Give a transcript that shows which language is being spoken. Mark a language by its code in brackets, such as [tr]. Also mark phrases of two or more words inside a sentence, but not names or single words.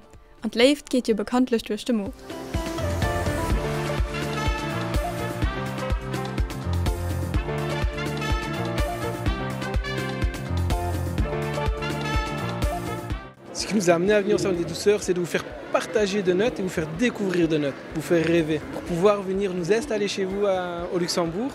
[de] Und live geht ihr bekanntlich durch den Mund. [fr] Ce qui nous a amené à venir au Salon des Douceurs, c'est de vous faire partager de notes et vous faire découvrir de notes, vous faire rêver, pour pouvoir venir nous installer chez vous au Luxembourg.